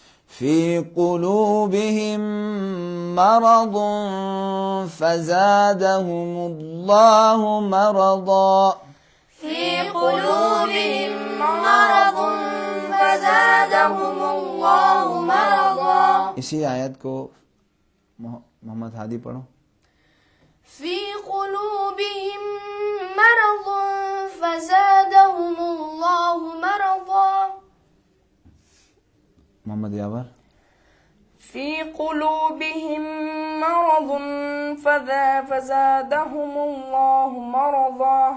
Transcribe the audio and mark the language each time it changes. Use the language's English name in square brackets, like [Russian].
[Arabic] في قلوبهم مرض فزادهم الله مرضا في قلوبهم مرض فزادهم الله مرضا [Hindi] इसी आयत को मोहम्मद हादी पढ़ो [Arabic] في قلوبهم مرض فزادهم الله مرضا [Hindi] मोहम्मद यावर [Arabic] في قلوبهم مرض فزادهم الله مرضا